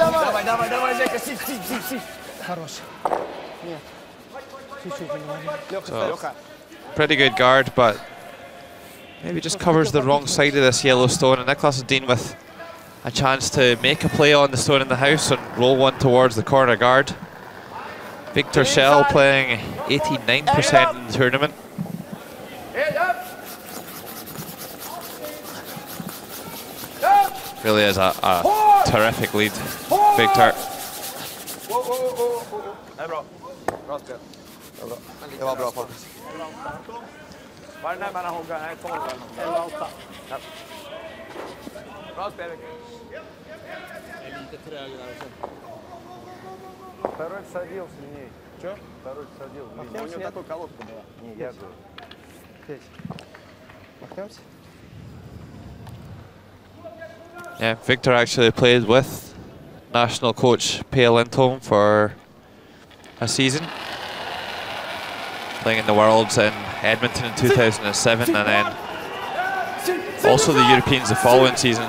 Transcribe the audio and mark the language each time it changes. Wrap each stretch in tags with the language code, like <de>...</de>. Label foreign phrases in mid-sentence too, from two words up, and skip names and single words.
<en>So, pretty good guard, but maybe just covers the wrong side of this yellow stone, and Niklas Dean with a chance to make a play on the stone in the house and roll one towards the corner guard. Victor Schell playing 89% in the tournament. Really is a terrific lead, Victor.</en> <sv>Det var bra fokus. Var det närmare hugga? Nej, 12 eller 8. Bra spel. Lite trögare.</sv> <ru>Второй садился в ней. Чё? Второй садил. У него такой колодка была. Не, я говорю. Махнемся?</ru> <en>Yeah, Victor actually played with national coach Pia Lindholm for a season, playing in the Worlds in Edmonton in 2007, and then also the Europeans the following season.</en>